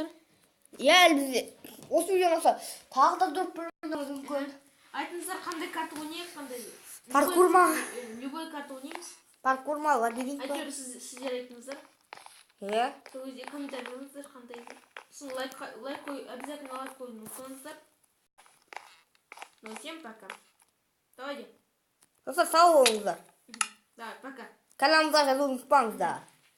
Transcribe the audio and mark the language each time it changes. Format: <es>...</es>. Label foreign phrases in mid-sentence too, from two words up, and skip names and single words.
<kk>Бізде осы видео ұнаса тағы да 4 бөлімдеріңіз мүмкін. Айтыңыздар, қандай карта ойнайық, қандай. Паркур ма? Любой карта ойнаймыз. Паркур ма, лабиринт па? Әйтеуір сіздер айтыңыздар. Сол кезде комментарий қалыңыздар, қандай. Сосын лайк қой, обязательно лайк қойын ұмытпаңыздар.</kk> <ru>Ну, всем пока. Давайте.</ru> <kk>Достар, сау болыңыздар.</kk> <ru>Давай, пока.</ru> <kk>Каналымызға жазуды ұмытпаңыздар.</kk>